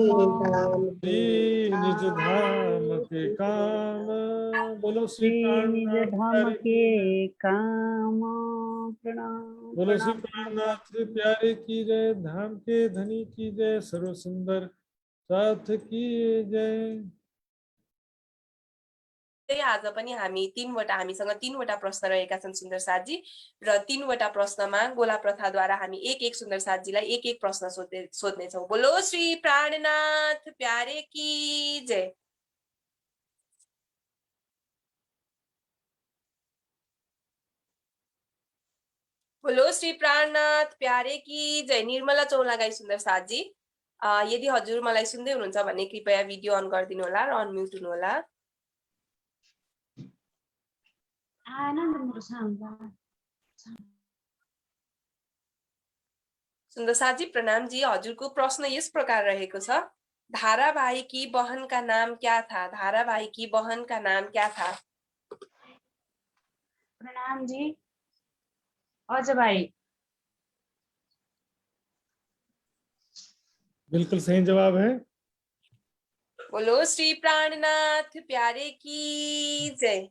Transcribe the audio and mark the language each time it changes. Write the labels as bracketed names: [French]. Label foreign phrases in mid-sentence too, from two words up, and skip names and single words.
[Hindi] श्री निज धाम के काम। बोलो श्री श्री निज प्राणनाथ धाम प्यारे की जय। के काम। प्रणाम बोलो श्री प्रणाम प्रणाम। प्राणनाथ प्यारे की जय, धाम के धनी की जय, सर्व सुंदर साथ की जय। [Nepali] आज पनि हामीसँग तीनवटा प्रश्न रहेका छन् सुन्दर साथजी, र तीनवटा प्रश्नमा गोला प्रथाद्वारा हामी एक सुन्दर साथजीलाई एक प्रश्न सोध्नेछौँ। [Hindi] बोलो श्री प्राणनाथ प्यारे की जय। बोलो श्री प्राणनाथ प्यारे की जय। [Nepali] निर्मला चौलागाई सुन्दर साथजी, यदि हजुर मलाई सुन्दै हुनुहुन्छ भने कृपया भिडियो अन गरिदिनु होला र अनम्युट हुनु होला। सुन्दर साथजी प्रणाम जी, हजुरको प्रश्न यस प्रकार रहेको छ, [Hindi] धारावाहिकी बहन का नाम क्या था? धारावाहिकी बहन का नाम क्या था? प्रणाम जी, अजय भाई। बिल्कुल सही जवाब है। बोलो श्री प्राणनाथ प्यारे की जय।